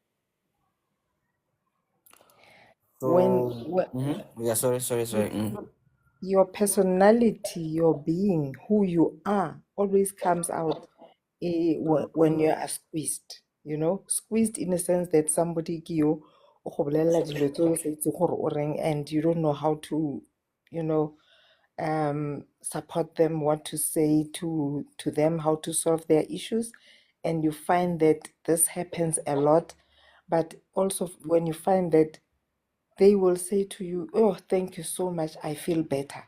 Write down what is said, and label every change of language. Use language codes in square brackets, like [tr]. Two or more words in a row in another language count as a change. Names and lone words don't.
[en] When, So when yeah, sorry. your personality, your being, who you are, always comes out when you are squeezed. Squeezed in a sense that somebody [tn] ke yo, o go bolelela dilo tse o sa itse gore o reng, [en] and you don't know how to, you know, support them, what to say to them, how to solve their issues. And you find that this happens a lot. But also when you find that they will say to you, oh, thank you so much, I feel better.